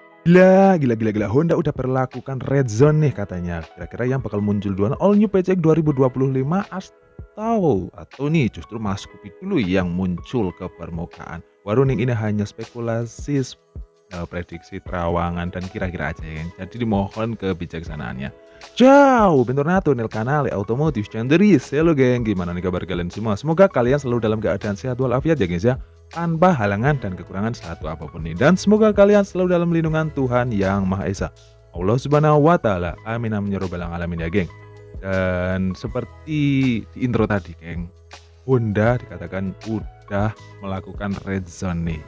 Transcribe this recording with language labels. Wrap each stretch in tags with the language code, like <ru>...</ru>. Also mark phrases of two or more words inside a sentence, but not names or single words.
<id>Gila gila gila gila, Honda udah berlakukan</id> <en>red zone</en> <id>nih katanya. Kira-kira yang bakal muncul duluan</id> <en>all new</en> <id>PCX 2025 atau nih justru Mas Scoopy dulu yang muncul ke permukaan? Warning ini hanya spekulasi, prediksi terawangan dan kira-kira aja ya, jadi dimohon kebijaksanaannya.</id> <it>Ciao, bentornato nel canale Automotive Cenderis.</it> <id>Halo geng, gimana nih kabar kalian semua? Semoga kalian selalu dalam keadaan sehat walafiat ya guys ya, tanpa halangan dan kekurangan satu apapun nih. Dan semoga kalian selalu dalam lindungan Tuhan Yang Maha Esa,</id> <ar>الله سبحانه وتعالى. آمين آمين يا رب العالمين</ar> <id>ya geng. Dan seperti di intro tadi geng, Honda dikatakan udah melakukan</id> <en>red zone</en> <id>nih.</id>